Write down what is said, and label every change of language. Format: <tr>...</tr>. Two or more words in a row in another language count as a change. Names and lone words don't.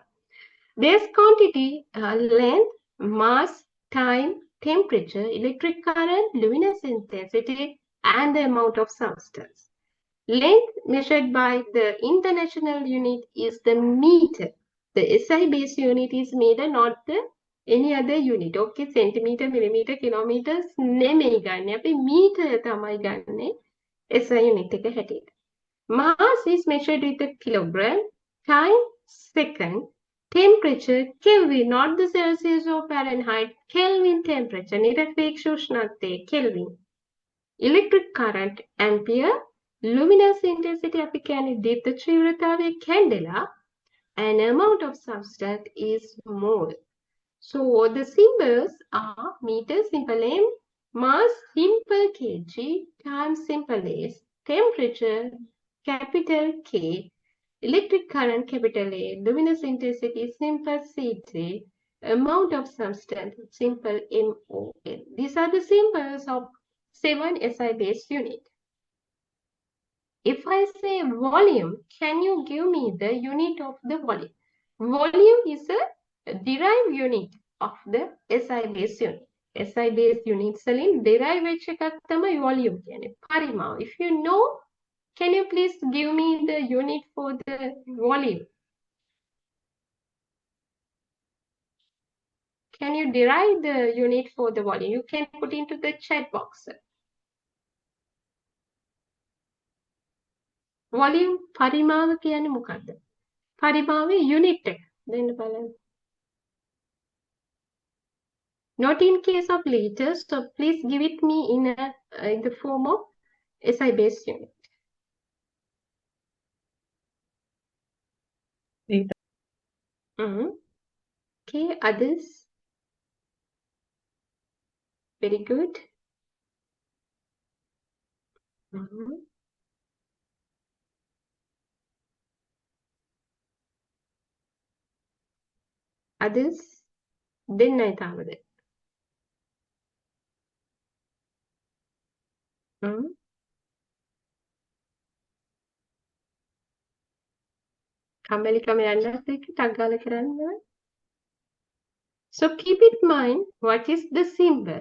<en>Base quantity, length, mass, time, temperature, electric current, luminous intensity, and the amount of substance. Length measured by the international unit is the meter. The SI base unit is meter, not the any other unit. Okay, centimeter, millimeter, kilometers</en> <si>නෙමෙයි ගන්න. අපි meter තමයි ගන්නෙ</si> <en>SI unit</en> <si>එක හැටියට.</si> <en>Mass is measured with the kilogram, time, second, temperature, Kelvin, not the Celsius or Fahrenheit, Kelvin temperature,</en> <si>නිරපේක්ෂ උෂ්ණත්වය,</si> <en>Kelvin. Electric current, ampere, luminous intensity,</en> <si>අපි කියන්නේ දීප්ත තීව්‍රතාවය,</si> <en>candela, and amount of substance is mole. So the symbols are meter, simple M, mass, simple kg, time, simple S, temperature, capital K, electric current, capital A, luminous intensity, simple CT, amount of substance, simple MOL. These are the symbols of 7 SI based unit. If I say volume, can you give me the unit of the volume? Volume is a derived unit of the SI base unit. SI base unit</en> <si>වලින් derived වෙච්ච එකක් තමයි volume කියන්නේ. පරිමාව.</si> <en>If you know, can you please give me the unit for the volume? Can you derive the unit for the volume? You can put into the chat box.</en> <si>Volume පරිමාව කියන්නේ මොකක්ද? පරිමාවේ unit එක දෙන්න බලන්න.</si> <en>Not in case of liters, so please give it me in the form of SI base unit. Okay, others? Very good. Others?</en> <si>දෙන්නයි තාමද. කම්මැලිකම යන්නත් එක්ක ටක් ගාලා කරන්න.</si> <en>So keep in mind what is the symbol.</en>